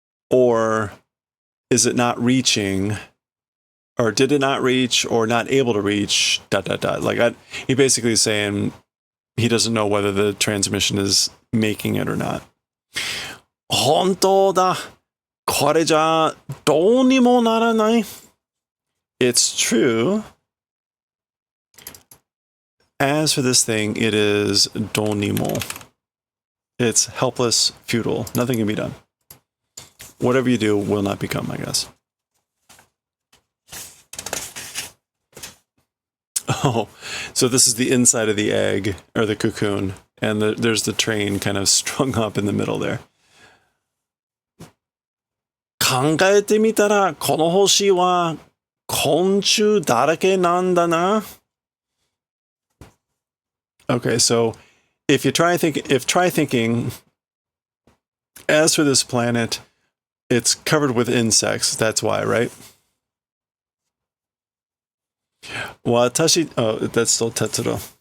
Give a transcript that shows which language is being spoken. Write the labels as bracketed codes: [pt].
[en] Or is it not reaching? Or did it not reach or not able to reach? Like he basically is saying he doesn't know whether the transmission is making it or not. [ja] Hontou da. これじゃどうにもならない. [en] It's true. As for this thing, it is donimo. It's helpless, futile. Nothing can be done. Whatever you do will not become, I guess. Oh, so this is the inside of the egg, or the cocoon, and there's the train kind of strung up in the middle there. [ja] 考えてみたら、この星は昆虫だらけなんだな. [en] Okay, so try thinking, as for this planet, it's covered with insects. That's why, right? That's still Tetsuro.